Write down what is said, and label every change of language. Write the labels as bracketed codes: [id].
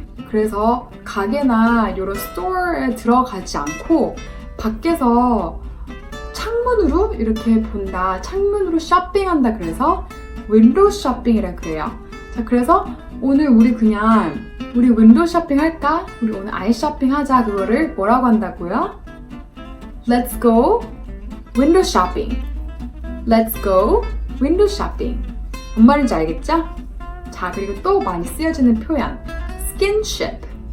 [ko] 그래서 가게나 이런 스토어에 들어가지 않고 밖에서 창문으로 이렇게 본다. 창문으로 쇼핑한다. 그래서 window shopping이라 그래요. 자, 그래서 오늘 우리 윈도우 쇼핑 할까? 우리 오늘 아이 쇼핑 하자. 그거를 뭐라고 한다고요? [en] Let's go window shopping. Let's go window shopping. [ko] 뭔 말인지 알겠죠? 자, 그리고 또 많이 쓰여지는 표현 skinship.